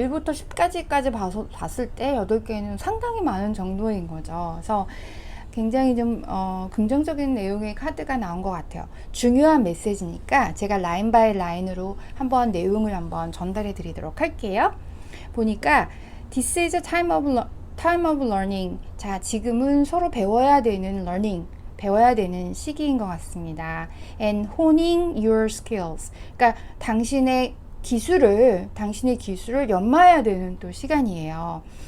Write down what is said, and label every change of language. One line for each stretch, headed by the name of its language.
Korean: 1부터 10까지까지 봤을 때 8개는 상당히 많은 정도인 거죠. 그래서 굉장히 좀 긍정적인 내용의 카드가 나온 것 같아요. 중요한 메시지니까 제가 라인 바이 라인으로 한번 내용을 한번 전달해 드리도록 할게요. 보니까
English: This is a time of learning.
Korean: 자, 지금은 서로 배워야 되는 배워야 되는 시기인 것 같습니다.
English: And honing your skills.
Korean: 그러니까 당신의 기술을 연마해야 되는 또 시간이에요.